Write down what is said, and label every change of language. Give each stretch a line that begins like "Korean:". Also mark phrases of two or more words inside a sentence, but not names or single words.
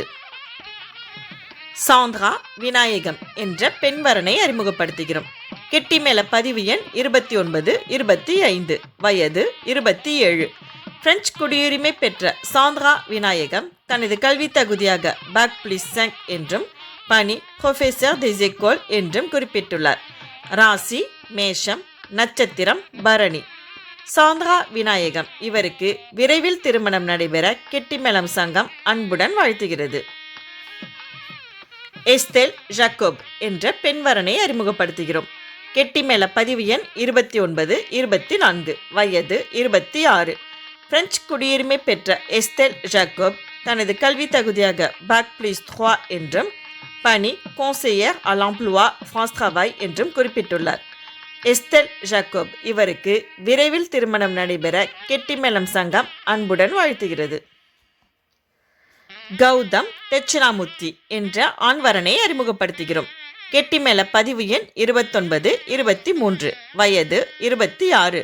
Tamil: சாந்திரா விநாயகம் என்ற பெண்வரனை அறிமுகப்படுத்துகிறோம். கெட்டிமேள பதிவு எண் 29 25, வயது 27. பிரெஞ்சு குடியுரிமை பெற்ற சாந்திரா விநாயகம் தனது கல்வி தகுதியாக
French: bac plus
Tamil: 5 என்றும் பணி
French: professeur des écoles
Tamil: என்றும் குறிப்பிட்டுள்ளார். ராசி மேஷம், நட்சத்திரம் பரணி. சாந்திரா விநாயகம் இவருக்கு விரைவில் திருமணம் நடைபெற கெட்டிமேளம் சங்கம் அன்புடன் வாழ்த்துகிறது. எஸ்தேல் ஜாக்கோப் என்ற பெண்வரனை அறிமுகப்படுத்துகிறோம். கெட்டிமேள பதிவு எண் 29 24, வயது 26. பிரெஞ்சு குடியுரிமை பெற்ற எஸ்தேல் ஜாக்கோப் தனது கல்வி தகுதியாக
French: bac plus
Tamil: 3 என்றும் பணி
French: conseillère à l'emploi France Travail
Tamil: என்றும் குறிப்பிட்டுள்ளார். எஸ்தேல் ஜாக்கோப் இவருக்கு விரைவில் திருமணம் நடைபெற கெட்டிமேளம் சங்கம் அன்புடன் வாழ்த்துகிறது. கௌதம் தட்சிணாமூர்த்தி என்ற ஆண்வரனை அறிமுகப்படுத்துகிறோம். கெட்டிமேள பதிவு எண் 29 23, வயது 26.